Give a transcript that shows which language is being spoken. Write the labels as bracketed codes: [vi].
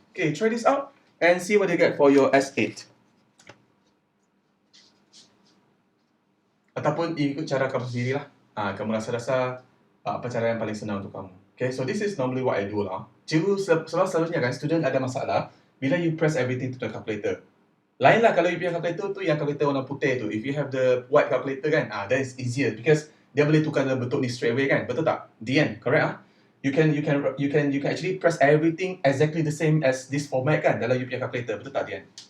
[en] Okay, try this out and see what you get for your S8. [ms] Ataupun ikut cara kamu sendiri lah. Kamu rasa-rasa apa cara yang paling senang untuk kamu. [en] Okay, so this is normally what I do lah. [ms] Cikgu selalunya kan, student ada masalah bila you press everything to the calculator. [en] Lain lah kalau you punya calculator tu yang calculator warna putih tu. If you have the white calculator kan, that is easier because dia boleh tukar dalam bentuk ni straight away kan. Betul tak? The end, correct ah? You can actually press everything exactly the same as this format kan dalam you punya calculator. Betul tak, the end?